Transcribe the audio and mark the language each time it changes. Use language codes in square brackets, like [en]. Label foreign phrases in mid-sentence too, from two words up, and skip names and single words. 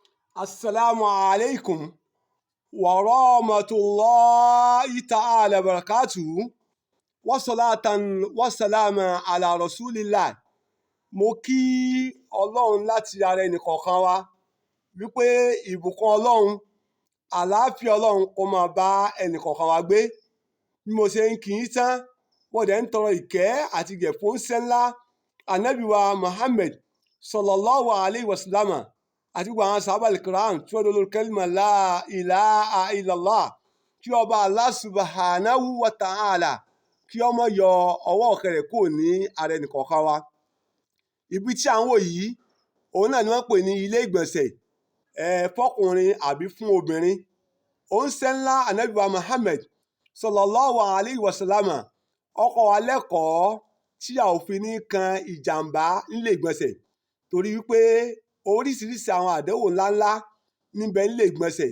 [ar] السلام عليكم ورحمة الله تعالى بركاته وصلاة وسلاما على رسول الله. [yo] Mo kí Ọlọ́run láti ara ẹnìkọ̀ọ̀kan wa wípé ìbùkún Ọlọ́run, àlàáfíà Ọlọ́run kó máa bá ẹnìkọ̀ọ̀kan wa gbé. Bí mo ṣe ń kí yín tán, wọ́n dẹ̀ ń tọrọ ìkẹ́ àti ìgẹ̀ fún ńlá Ànábì wa Muhammad [ar] صلى الله عليه وسلم [yo] àti gbogbo àwọn [ar] الصحابة الكرام [yo] tí wọ́n dolórí kẹ́límà [ar] لا إله إلا الله, [yo] kí ọba [ar] الله سبحانه وتعالى [yo] kí ọmọ yọ ọwọ́ ọ̀kẹ́rẹ́ kúrò ní ara ẹnìkọ̀ọ̀kan wa. Ibi tí à ń wò yìí, òun náà ni wọ́n pè ní ilé ìgbọ̀nsẹ̀ fọkùnrin àbí fún obìnrin. Òǹṣẹ́ ńlá Ànábì wa Muhammad [ar] صلى الله عليه وسلم [yo] ó kọ́ wa lẹ́kọ̀ọ́ tí a ò fi ní kan ìjàmbá nílé ìgbọ̀nsẹ̀, torí wípé oríṣiríṣi àwọn àdánwò ńláńlá níbẹ̀ nílé ìgbọ̀nsẹ̀.